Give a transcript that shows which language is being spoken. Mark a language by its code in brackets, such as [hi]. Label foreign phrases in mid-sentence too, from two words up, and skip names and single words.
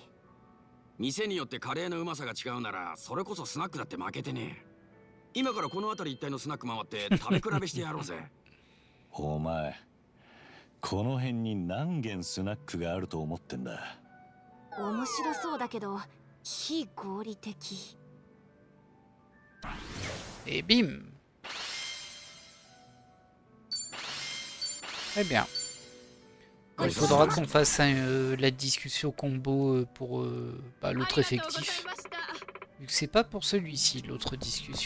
[ja] 店によってカレーのうまさが違うなら、それこそスナックだって負けてねえ。今からこの辺り一帯のスナック回って食べ比べしてやろうぜ。お前、この辺に何軒スナックがあると思ってんだ。面白そうだけど非合理的。 [fr] Et bim. Très bien. Il faudra qu'on fasse la discussion combo pour bah, l'autre effectif. Vu que c'est pas pour celui-ci, l'autre discussion.